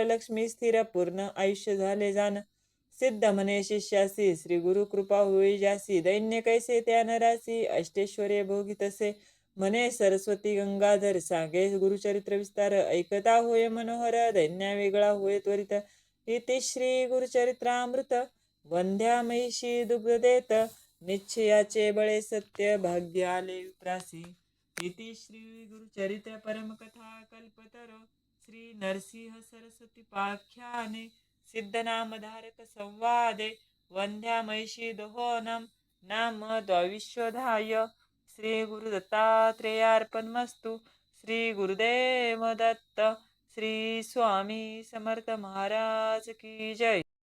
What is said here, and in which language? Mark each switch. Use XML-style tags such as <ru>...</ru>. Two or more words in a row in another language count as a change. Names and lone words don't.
<mr>लक्ष्मी स्थिर पूर्ण आयुष्य झाले जाण सिद्ध म्हणे शिष्यासी श्री गुरु कृपा होई जासी दैन्य कैसे त्या नरासी अष्टेश्वर्य भोगितसे म्हणे सरस्वती गंगाधर सांगे गुरुचरित्र विस्तार ऐकता होय मनोहर दैन्या वेगळा होय त्वरित</mr> <sa>इति श्री गुरुचरित्रामृत</sa> <mr>वंध्या महिषी दुग्ध देत निश्चयाचे बळे सत्य भाग्य आले विप्रासी</mr> <sa>इति श्री गुरुचरित्र परमकथा कल्पतरो श्री नरसिंह सरस्वती पाख्याने सिद्धनामधारक संवादे वंध्या महिषी दोहोनम नाम द्वाविशोधाय श्री गुरुदत्तात्रेयार्पणमस्तु श्री गुरुदेव दत्त श्री स्वामी समर्थ महाराज की जय।</sa>